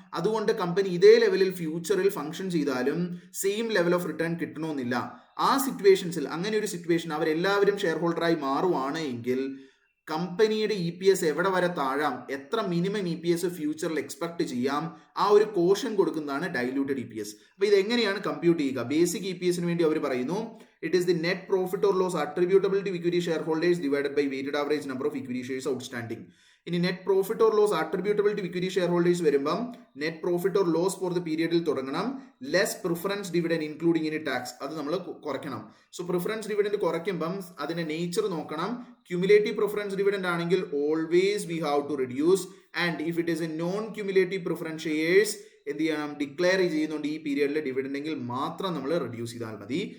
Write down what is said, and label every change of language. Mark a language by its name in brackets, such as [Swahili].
[Malayalam] അതുകൊണ്ട് കമ്പനി ഇതേ ലെവലിൽ ഫ്യൂച്ചറിൽ ഫംഗ്ഷൻ ചെയ്താലും സെയിം ലെവൽ ഓഫ് റിട്ടേൺ കിട്ടണമെന്നില്ല. ആ സിറ്റുവേഷൻസിൽ അങ്ങനെ ഒരു സിറ്റുവേഷൻ അവരെല്ലാവരും ഷെയർ ഹോൾഡറായി മാറുവാണ് എങ്കിൽ കമ്പനിയുടെ EPS എവിടെ വരെ താഴാം, എത്ര മിനിമം EPS ഫ്യൂച്ചറിൽ എക്സ്പെക്ട് ചെയ്യാം, ആ ഒരു കോഷൻ കൊടുക്കുന്നതാണ് ഡൈലൂട്ടഡ് EPS. അപ്പൊ ഇത് എങ്ങനെയാണ് കമ്പ്യൂട്ട് ചെയ്യുക? ബേസിക് EPSന് വേണ്ടി അവർ പറയുന്നു [English] it is the net profit or loss attributable to equity shareholders divided by weighted average number of equity shares outstanding. [Malayalam] ഇനി net profit or loss attributable to equity share holders വരുമ്പം net profit or loss for the പീരിയഡിൽ തുടങ്ങണം. Less preference dividend including ഇനി tax, അത് നമ്മൾ കുറയ്ക്കണം. So preference dividend കുറയ്ക്കുമ്പം അതിന്റെ nature നോക്കണം. Cumulative preference dividend ആണെങ്കിൽ [English] always we have to reduce, [Malayalam] and if it is A non cumulative preference shares എന്ത് ചെയ്യണം, ഡിക്ലെയർ ചെയ്യുന്നുണ്ട് ഈ പീരിയഡിൽ ഡിവിഡൻഡ് എങ്കിൽ മാത്രം നമ്മൾ റെഡ്യൂസ് ചെയ്താൽ മതി.